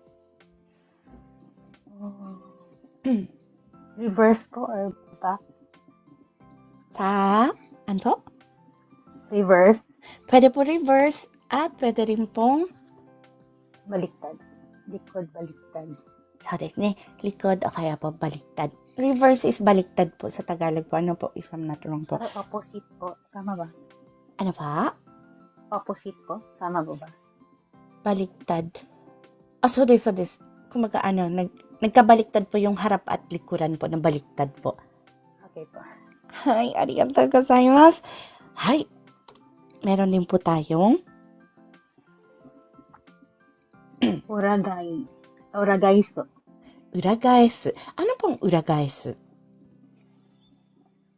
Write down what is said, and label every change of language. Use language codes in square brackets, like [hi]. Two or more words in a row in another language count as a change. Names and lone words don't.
[en] Reverse po or back? [tl] ano po? [en] Reverse. [tl] Pwede po reverse at pwede rin pong, Baliktad. Likod, baliktad. [ja] so ですね, [tl] likod o kaya po baliktad. [en] Reverse is [tl] baliktad po sa Tagalog po. Ano po, [en] if I'm not wrong po? [tl] Pero opposite po. Tama ba? Ano pa? Opposite po. Tama ba ba? Baliktad. [ja] So desu. [tl] Kumaga nagkabaliktad po yung harap at likuran po ng baliktad po. Okay po. [ja] Hi, arigatou gozaimasu. [tl] Hi. Meron din po tayong [ja] Uragai. Uragaiso. [tl] uragaesu. Ano pong uragaesu?